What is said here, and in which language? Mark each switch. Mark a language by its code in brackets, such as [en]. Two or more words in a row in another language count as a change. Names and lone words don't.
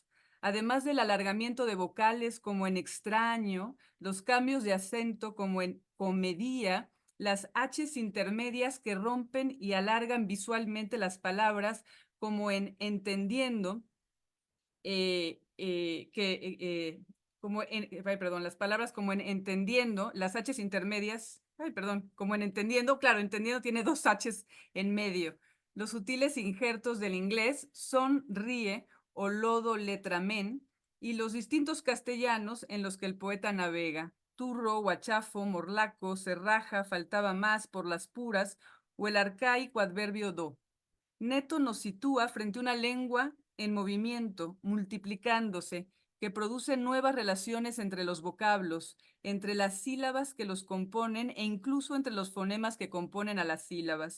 [es] Además del alargamiento de vocales como en extraño, los cambios de acento como en comedia, las H's intermedias que rompen y alargan visualmente las palabras como en entendiendo, las palabras como en entendiendo, las H's intermedias, como en entendiendo, claro, entendiendo tiene dos H's en medio. Los sutiles injertos del inglés son ríe o lodo letramen y los distintos castellanos en los que el poeta navega. Turro, guachafo, morlaco, cerraja, faltaba más por las puras o el arcaico adverbio do. Neto nos sitúa frente a una lengua en movimiento, multiplicándose, que produce nuevas relaciones entre los vocablos, entre las sílabas que los componen e incluso entre los fonemas que componen a las sílabas.